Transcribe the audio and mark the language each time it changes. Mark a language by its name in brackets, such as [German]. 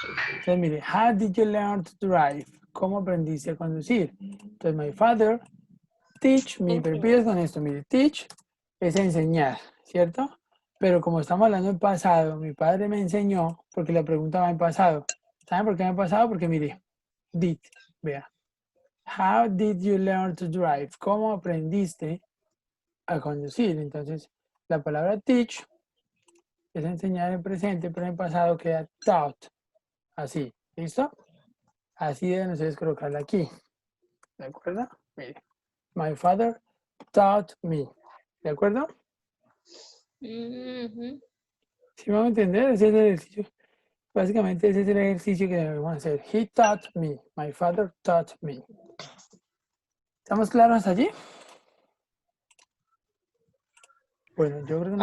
[Spanish] Entonces, mire, [English] how did you learn to drive? [Spanish] ¿Cómo aprendiste a conducir? Entonces, [English] my father teach me, [Spanish] pero empiezas con esto, mire, teach es enseñar, ¿cierto? Pero como estamos hablando en pasado, mi padre me enseñó, porque la pregunta va en pasado. ¿Saben por qué va en pasado? Porque mire, did, vea. [English] How did you learn to drive? [Spanish] ¿Cómo aprendiste a conducir? Entonces, la palabra teach es enseñar en presente, pero en pasado queda taught. Así, ¿listo? Así deben ustedes colocarla aquí. ¿De acuerdo? [English] Mire, my father taught me. [Spanish] ¿De acuerdo? Ujú. Si vamos a entender, ese es el ejercicio. Básicamente ese es el ejercicio que debemos hacer. [English] He taught me. My father taught me. [Spanish] ¿Estamos claros hasta allí? Bueno, yo creo que